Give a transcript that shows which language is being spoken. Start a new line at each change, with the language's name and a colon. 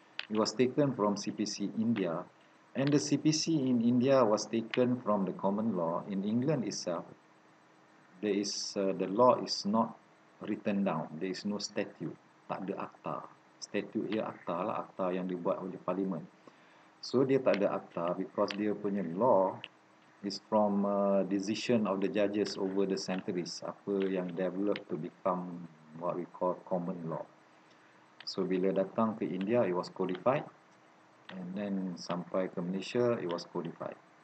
English: It was taken from CPC India, and the CPC in India was taken from the common law. In England itself, there is the law is not written down. There is no statute.
Malay: Tak ada akta. Statute dia akta lah, akta yang dibuat oleh parlimen.
English: So
Malay: dia tak ada akta
English: because
Malay: dia punya
English: law is from decision of the judges over the centuries,
Malay: apa yang
English: develop to become what we call common law. So
Malay: bila datang ke India,
English: it was codified, and then
Malay: sampai ke Malaysia,
English: it was codified.